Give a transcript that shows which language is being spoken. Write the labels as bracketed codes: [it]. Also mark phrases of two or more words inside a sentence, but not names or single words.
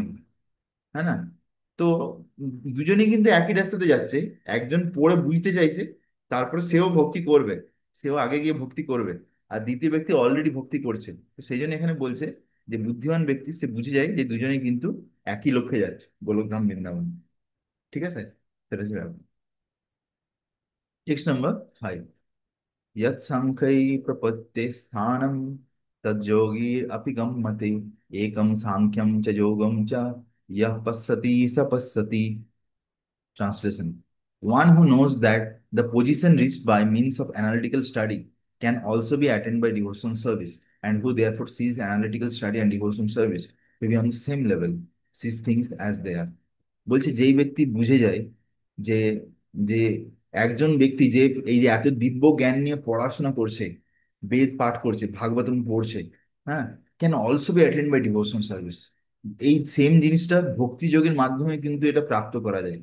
[bn] হ্যাঁ না, তো দুজনেই কিন্তু একই রাস্তাতে যাচ্ছে, একজন পড়ে বুঝতে চাইছে, তারপরে সেও ভক্তি করবে, সেও আগে গিয়ে ভক্তি করবে, আর দ্বিতীয় ব্যক্তি অলরেডি ভক্তি করছে। তো সেই জন্য এখানে বলছে যে বুদ্ধিমান ব্যক্তি সে বুঝে যায় যে দুজনেই কিন্তু একই লক্ষ্যে যাচ্ছে, গোলকধাম বৃন্দাবন। ঠিক আছে, সেটা হচ্ছে ব্যাপার। [en] text number 5, [sa] यत् सांख्यै प्रपद्ये स्थानं तज्जोगीर अपि गम्मते एकम सांख्यम च योगम च यः पश्यति स पश्यति. [en] Translation: one who knows that the position reached by means of analytical study can also be attained by devotional service, and who therefore sees analytical study and devotional service to be on the same level, sees things as they are. [bn] বলছে যেই ব্যক্তি বুঝে যায় যে যে একজন ব্যক্তি যে এই যে এত দিব্য জ্ঞান নিয়ে পড়াশোনা করছে, বেদ পাঠ করছে, ভাগবতম পড়ছে, হ্যাঁ, [en] can also be attend by devotion service. [bn] এই সেম জিনিসটা ভক্তি যোগের মাধ্যমে কিন্তু এটা প্রাপ্ত করা যায়।